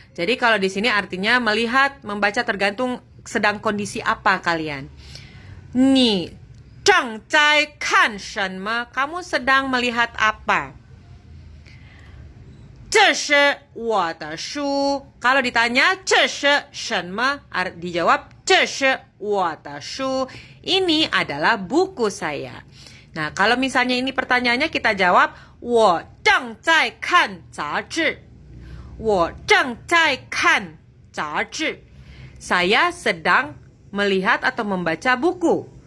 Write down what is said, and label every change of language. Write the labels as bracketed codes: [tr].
[id] Jadi kalau di sini artinya melihat, membaca tergantung sedang kondisi apa kalian. [zh] Ni zheng zai kan shenme? [id] Kamu sedang melihat apa? [zh] 这是我的书. [id] Kalau ditanya [zh] 这是什么? [id] Dijawab [zh] 这是我的书. [id] Ini adalah buku saya. Nah, kalau misalnya ini pertanyaannya kita jawab [zh] 我正在看杂志. 我正在看杂志. [id] Saya sedang melihat atau membaca buku.